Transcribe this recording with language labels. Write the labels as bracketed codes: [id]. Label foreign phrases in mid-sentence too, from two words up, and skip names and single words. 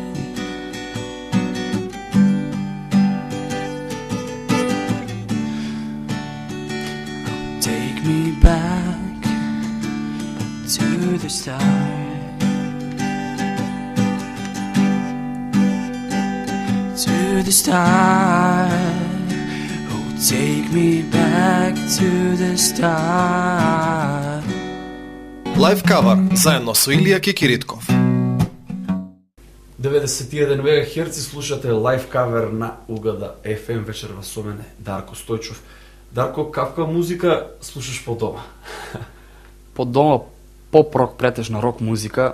[en] Take me back to the start. To the start. Oh, take me back to the start. [mk] Live cover заедно со Илија Кикиритков. 91 МГц слушате лайв кавер на Угада FM, вечер со мене Дарко Стојчов. Дарко, каква музика слушаш по дома? По дома поп-рок, претежно рок музика.